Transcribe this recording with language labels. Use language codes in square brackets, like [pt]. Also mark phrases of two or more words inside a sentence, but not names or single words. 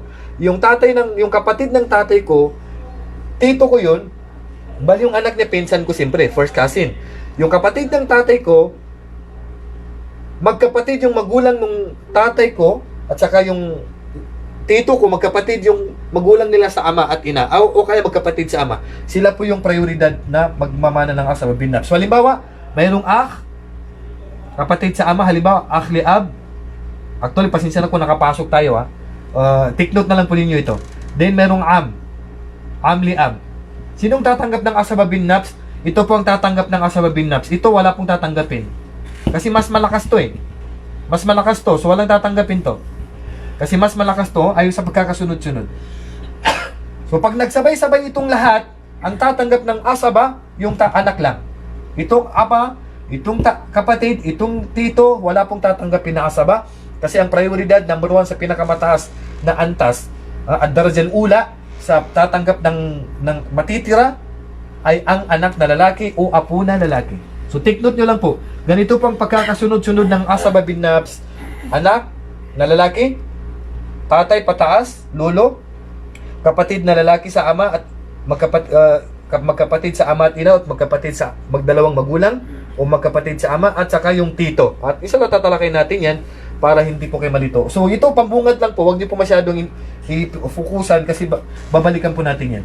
[tl] Yung kapatid ng tatay ko, tito ko yun, bali yung anak niya, pinsan ko siyempre, [en] first cousin. [tl] Yung kapatid ng tatay ko, magkapatid yung magulang nung tatay ko, at saka yung tito ko, magkapatid yung magulang nila sa ama at ina, o kaya magkapatid sa ama. Sila po yung prioridad na magmamana ng [ar] عصبة بالنفس. [tl] So, halimbawa, mayroong akh, kapatid sa ama, halimbawa, [ar] أخ لأب. [tl] Actually, pasensya na kung nakapasok tayo, [en] take note [tl] na lang po ninyo ito. Then, mayroong [ar] عم لأب. [tl] Sinong tatanggap ng [ar] عصبة بالنفس? [tl] Ito po ang tatanggap ng [ar] عصبة بالنفس. [tl] Ito, wala pong tatanggapin. Kasi mas malakas to Mas malakas to, so walang tatanggapin to. Kasi mas malakas to ayon sa pagkakasunod-sunod. So pag nagsabay-sabay itong lahat, ang tatanggap ng asaba, yung anak lang. Itong ama, itong kapatid, itong tito, wala pong tatanggapin na asaba. Kasi ang prioridad, number 1 sa pinakamataas na antas, at [ar] الدرجة الأولى, [tl] sa tatanggap ng matitira, ay ang anak na lalaki o apo na lalaki. So [en] take note [tl] nyo lang po, ganito pang pagkakasunod-sunod ng [ar] عصبة بالنفس. [tl] Anak na lalaki, tatay pataas, lolo, kapatid na lalaki sa ama at magkapatid sa ama at ina at magkapatid sa magdalawang magulang o magkapatid sa ama at saka yung tito. At isa na tatalakay natin yan para hindi po kayo malito. So ito, pambungad lang po, huwag niyo po masyadong i-focusan kasi babalikan po natin yan.